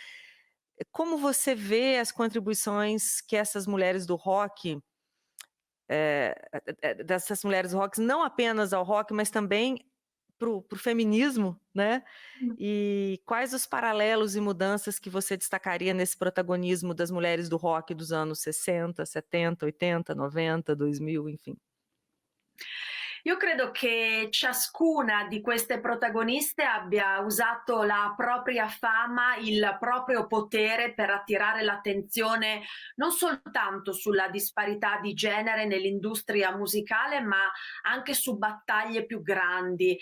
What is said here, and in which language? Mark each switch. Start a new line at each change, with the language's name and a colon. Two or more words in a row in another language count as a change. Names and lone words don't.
Portuguese: Como você vê as contribuições que essas mulheres do rock dessas mulheres rock, não apenas ao rock, mas também para o feminismo, né? E quais os paralelos e mudanças que você destacaria nesse protagonismo das mulheres do rock dos anos 60, 70, 80, 90, 2000, enfim?
Italian: Io credo che ciascuna di queste protagoniste abbia usato la propria fama, il proprio potere per attirare l'attenzione non soltanto sulla disparità di genere nell'industria musicale, ma anche su battaglie più grandi.